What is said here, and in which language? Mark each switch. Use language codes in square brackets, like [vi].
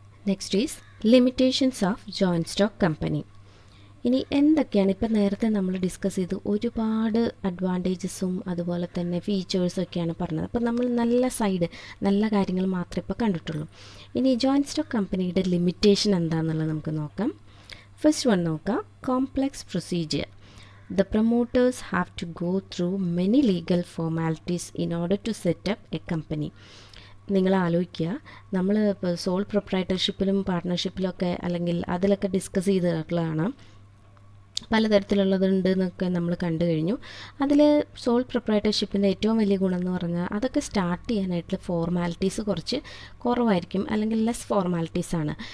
[en] Next is limitations of joint stock company. [ml] ഇനി എന്തൊക്കെയാണ്, ഇപ്പം നേരത്തെ നമ്മൾ ഡിസ്കസ് ചെയ്ത് ഒരുപാട് അഡ്വാൻറ്റേജസും അതുപോലെ തന്നെ ഫീച്ചേഴ്സൊക്കെയാണ് പറഞ്ഞത്. അപ്പോൾ നമ്മൾ നല്ല കാര്യങ്ങൾ മാത്രമേ ഇപ്പോൾ കണ്ടിട്ടുള്ളൂ. ഇനി ജോയിൻറ്റ് സ്റ്റോക്ക് കമ്പനിയുടെ ലിമിറ്റേഷൻ എന്താണെന്നുള്ളത് നമുക്ക് നോക്കാം. [en] First one നോക്കാം, complex procedure. The promoters have to go through many legal formalities in order to set up a company. [ml] നിങ്ങൾ ആലോചിക്കുക, നമ്മൾ ഇപ്പോൾ സോൾ പ്രൊപ്രൈറ്റർഷിപ്പിലും പാർട്ട്ണർഷിപ്പിലൊക്കെ അല്ലെങ്കിൽ അതിലൊക്കെ ഡിസ്കസ് ചെയ്തിട്ടുള്ളതാണ്, പലതരത്തിലുള്ളതുണ്ട് എന്നൊക്കെ നമ്മൾ കണ്ടു കഴിഞ്ഞു. അതിൽ സോൾ പ്രൊപ്രൈറ്റർഷിപ്പിൻ്റെ ഏറ്റവും വലിയ ഗുണം എന്ന് പറഞ്ഞാൽ അതൊക്കെ സ്റ്റാർട്ട് ചെയ്യാനായിട്ടുള്ള ഫോർമാലിറ്റീസ് കുറച്ച് കുറവായിരിക്കും, അല്ലെങ്കിൽ ലെസ് ഫോർമാലിറ്റീസാണ്.